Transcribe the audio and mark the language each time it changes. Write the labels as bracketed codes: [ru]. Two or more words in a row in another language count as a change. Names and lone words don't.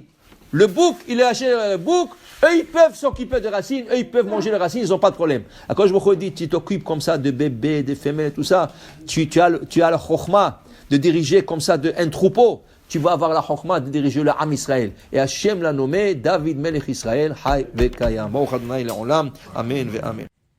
[fr] Le bouc, il lâchait le bouc. Eux, ils peuvent s'occuper des racines. Eux, ils peuvent manger les racines. Ils n'ont pas de problème. Quand je me dis, tu t'occupes comme ça de bébés, de femelles, tout ça. Tu as la chokhma de diriger comme ça un troupeau. Tu vas avoir la chokhma de diriger le [he] עם ישראל. [fr] Et Hachem l'a nommé David [he] מלך ישראל. חי וקיים. ברוך ה' לעולם אמן ואמן.